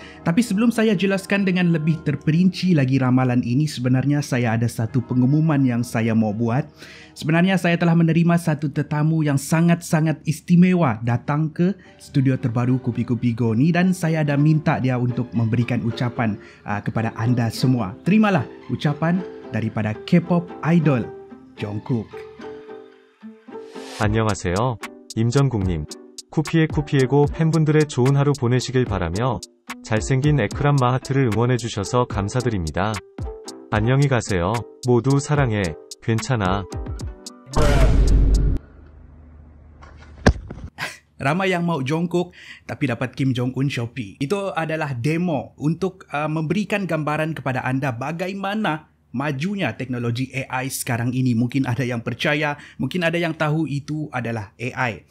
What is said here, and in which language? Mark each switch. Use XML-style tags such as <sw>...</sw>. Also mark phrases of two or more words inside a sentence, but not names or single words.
<ms>Tapi sebelum saya jelaskan dengan lebih terperinci lagi ramalan ini, sebenarnya saya ada satu pengumuman yang saya mau buat. Sebenarnya saya telah menerima satu tetamu yang sangat-sangat istimewa datang ke studio terbaru Kupi-Kupi Go ni dan saya ada minta dia untuk memberikan ucapan kepada anda semua. Terimalah ucapan daripada</ms> <en>K-pop idol</en> <ms>Jungkook.</ms> <ko>안녕하세요. 임전국님. 쿠피에고 팬분들의 좋은 하루 보내시길 바라며 잘생긴 에크람 마하트를 응원해주셔서 감사드립니다. 안녕히 가세요. 모두 사랑해. 괜찮아.</ko> <ms>Ramai yang mau Jungkook tapi dapat Kim Jong-un Shopee. Itu adalah demo untuk memberikan gambaran kepada anda bagaimana majunya teknologi AI sekarang ini. Mungkin ada yang percaya, mungkin ada yang tahu itu adalah AI.</ms>